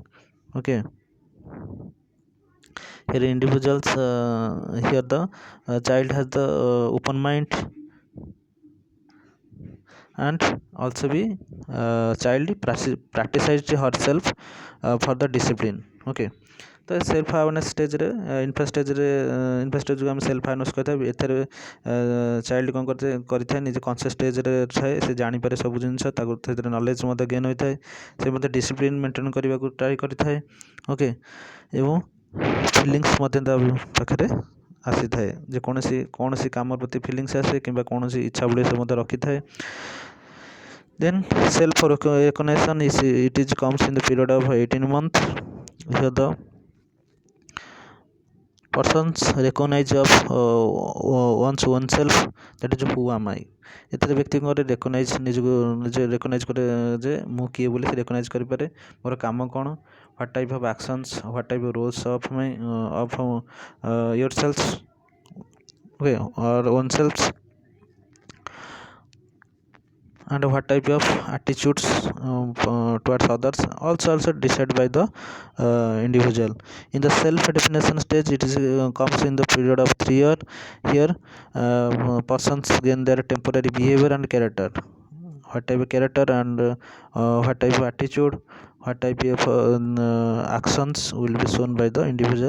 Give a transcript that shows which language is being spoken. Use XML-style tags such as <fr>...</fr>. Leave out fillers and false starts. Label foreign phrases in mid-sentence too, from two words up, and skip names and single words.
<en>Okay, here individuals, here the child has the open mind, and also be child practices herself for the discipline.</en> <or>Okay, ତ</or> <en>self awareness stage infa stage</en> <or>ଆମେ</or> <en>self awareness</en> <or>କହିଥାଉ। ଏଥିରେ ଚାଇଲ୍ଡ କ'ଣ କରିଥାଏ, ନିଜେ</or> <en>conscious stage</en> <or>ଥାଏ, ସେ ଜାଣିପାରେ ସବୁ ଜିନିଷ, ତାକୁ ସେଥିରେ ନଲେଜ୍ ମଧ୍ୟ ଗେନ୍ ହୋଇଥାଏ, ସେ ମଧ୍ୟ</or> <en>discipline maintain</en> <or>କରିବାକୁ ଟ୍ରାଏ କରିଥାଏ। ଓକେ, ଏବଂ ଫିଲିଙ୍ଗସ୍ ମଧ୍ୟ ତା ପାଖରେ ଆସିଥାଏ, ଯେ କୌଣସି କାମ ପ୍ରତି ଫିଲିଙ୍ଗସ୍ ଆସେ କିମ୍ବା କୌଣସି ଇଚ୍ଛା ବଳୀ ସେ ମଧ୍ୟ ରଖିଥାଏ।</or> <en>Then self recognition is it is comes in the period of 18 months. Here the persons recognize of one's own self, that is who am I।</en> <or>ଏଥିରେ ବ୍ୟକ୍ତିଙ୍କର ରେକଗ୍ନାଇଜ୍ ନିଜେ ରେକଗ୍ନାଇଜ୍ କରେ ଯେ ମୁଁ କିଏ ବୋଲି, ସେ ରେକଗ୍ନାଇଜ୍ କରିପାରେ ମୋର କାମ କ'ଣ,</or> <en>what type of actions, what type of roles of my of your self, okay, or own self, and what type of attitudes towards others also decided by the individual. In the self definition stage, it is comes in the period of 3 years. Here persons gain their temporary behavior and character, what type of character, and what type of attitude, what type of actions will be shown by the individual.</en>